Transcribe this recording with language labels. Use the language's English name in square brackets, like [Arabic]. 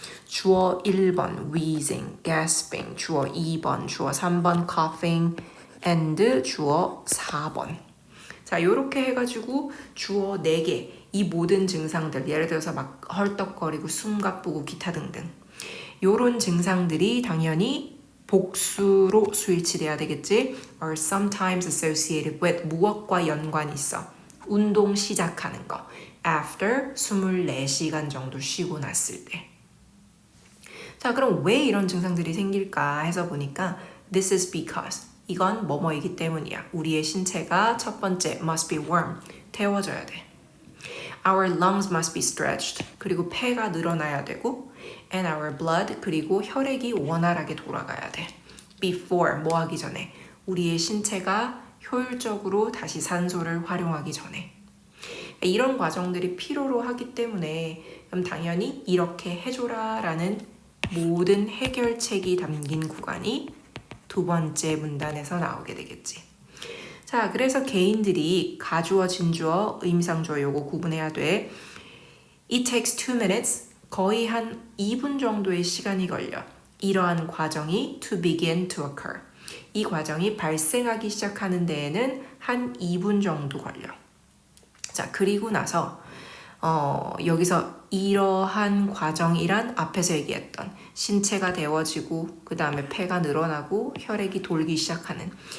[Korean] 주어 1번 wheezing, gasping, 주어 2번, 주어 3번 coughing, and 주어 4번. 자, 요렇게 해가지고 주어 4개, 이 모든 증상들, 예를 들어서 막 헐떡거리고 숨가쁘고 기타 등등, 요런 증상들이 당연히 복수로 수일치돼야 되겠지. [English] are sometimes associated with [Korean] 무엇과 연관이 있어. 운동 시작하는 거. after 24시간 정도 쉬고 났을 때. 자, 그럼 왜 이런 증상들이 생길까 해서 보니까 [English] this is because, [Korean] 이건 뭐뭐이기 때문이야. 우리의 신체가 첫 번째 [English] must be warm, [Korean] 데워져야 돼. [English] Our lungs must be stretched, [Korean] 그리고 폐가 늘어나야 되고 [English] and our blood, [Korean] 그리고 혈액이 원활하게 돌아가야 돼. Before, 뭐 하기 전에? 우리의 신체가 효율적으로 다시 산소를 활용하기 전에. 이런 과정들이 필요로 하기 때문에 그럼 당연히 이렇게 해줘라 라는 모든 해결책이 담긴 구간이 2번째 문단에서 나오게 되겠지. 자, 그래서 개인들이 가주어, 진주어, 의미상주어 요거 구분해야 돼. [English] It takes 2 minutes, [Korean] 거의 한 2분 정도의 시간이 걸려. 이러한 과정이 [English] to begin to occur. [Korean] 이 과정이 발생하기 시작하는 데에는 한 2분 정도 걸려. 자, 그리고 나서 여기서 이러한 과정이란 앞에서 얘기했던 신체가 데워지고 그 다음에 폐가 늘어나고 혈액이 돌기 시작하는